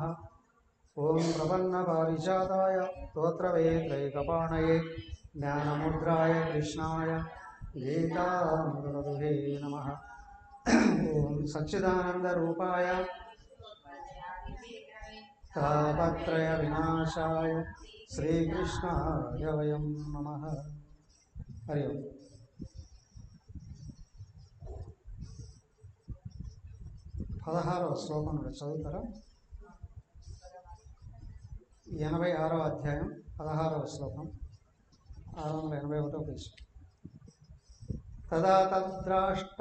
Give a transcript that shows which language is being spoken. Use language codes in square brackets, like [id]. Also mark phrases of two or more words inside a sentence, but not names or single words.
[sa] ओम प्रपन्नपारिजाताय स्तोत्रवेत्रैकपाणये ज्ञानमुद्राय कृष्णाय गीतामृतदुहे नमः। ओम सच्चिदानन्दरूपाय तापत्रय विनाशाय श्रीकृष्णाय वयं नमः। हरि ओम। [te] 16వ శ్లోకం నుండి చదువుతారా? 86వ అధ్యాయం 16వ శ్లోకం 681వ పేజీ. [sa] तदा तद्राष्ट